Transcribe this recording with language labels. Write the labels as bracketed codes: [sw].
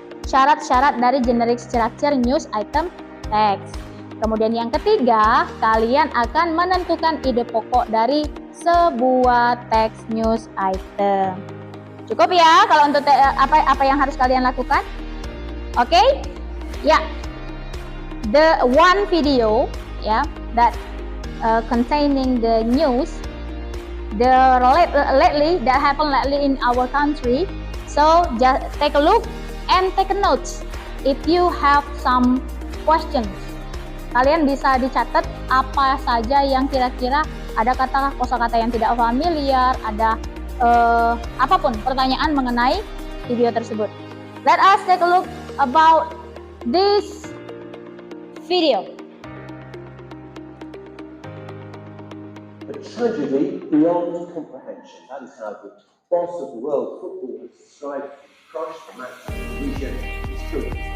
[id] syarat-syarat dari generic structure news item text. Kemudian yang ketiga, kalian akan menentukan ide pokok dari sebuah text news item. Cukup ya kalau untuk apa yang harus kalian lakukan? Oke? Ya. [en] The one video that containing the news lately that happened lately in our country. So just take a look and take a note if you have some questions. [id] Kalian bisa dicatat apa saja yang kira-kira ada kosakata yang tidak familiar, ada apapun pertanyaan mengenai video tersebut. [en] Let us take a look about this video. A tragedy beyond comprehension. That is how the boss of the world football has described Christ the match of Indonesia is true.